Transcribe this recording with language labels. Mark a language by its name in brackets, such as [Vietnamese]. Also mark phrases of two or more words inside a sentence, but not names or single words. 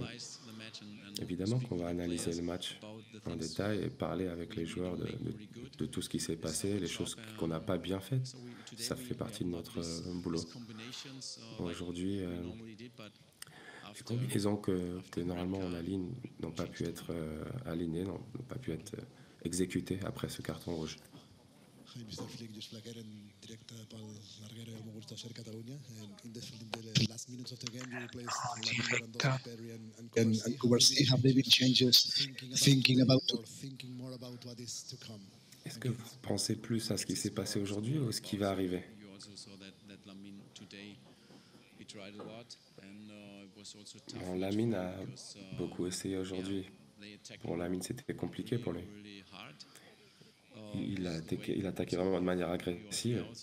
[French] Évidemment qu'on va analyser le match en détail et parler avec les joueurs de tout ce qui s'est passé, les choses qu'on n'a pas bien faites. Ça fait partie de notre boulot. Aujourd'hui, les combinaisons que normalement on aligne n'ont pas pu être alignées, n'ont pas pu être exécutées après ce carton rouge. [Catalan] Mr. Flick, just Flaquer en directe pel Larguero i el Mogusta Ser Catalunya. [English] In the last minutes of the game, you replaced Lewandowski, Pedri and Kubarsi. Have there been changes thinking about more about what is to come? [French] Est-ce que vous pensez plus à ce qui s'est passé aujourd'hui ou à ce qui va arriver? Bon, Lamine a beaucoup essayé aujourd'hui. Pour Lamine, c'était compliqué pour lui. Il attaquait vraiment de manière agressive.